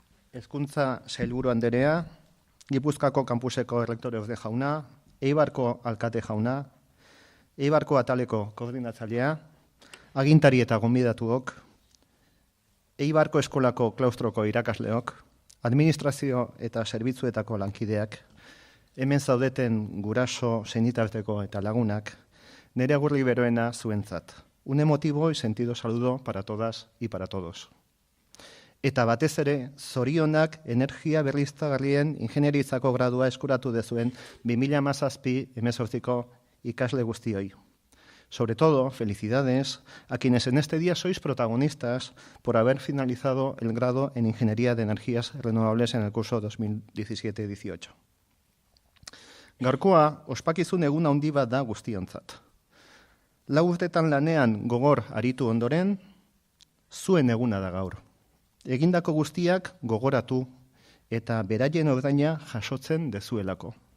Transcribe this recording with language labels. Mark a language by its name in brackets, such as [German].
[Basque] Hezkuntza sailburu anderea, Gipuzkoako kampuseko errektoreorde jauna, Eibarko alkate jauna, Eibarko ataleko koordinatzailea, agintari eta gonbidatuok, Eibarko eskolako klaustroko irakasleok, administrazio eta zerbitzuetako lankideak, hemen zaudeten guraso, senitarteko eta lagunak, nire agurri beroena zuentzat. [Spanish] Un emotivo y sentido saludo para todas y para todos. [Basque] Eta batez ere, zorionak energia berriztagarrien ingenieritzako gradua eskuratu dezuen 2017-18ko ikasle guztioi. [Spanish] Sobre todo, felicidades a quienes en este día sois protagonistas por haber finalizado el grado en Ingeniería de Energías Renovables en el curso 2017-18. [Basque] Gaurkoa, ospakizun egun handi bat da guztiontzat. 4 urtetan lanean gogor aritu ondoren, zuen eguna da gaur. Egindako guztiak gogoratu eta beraien ordaina jasotzen dezuelako.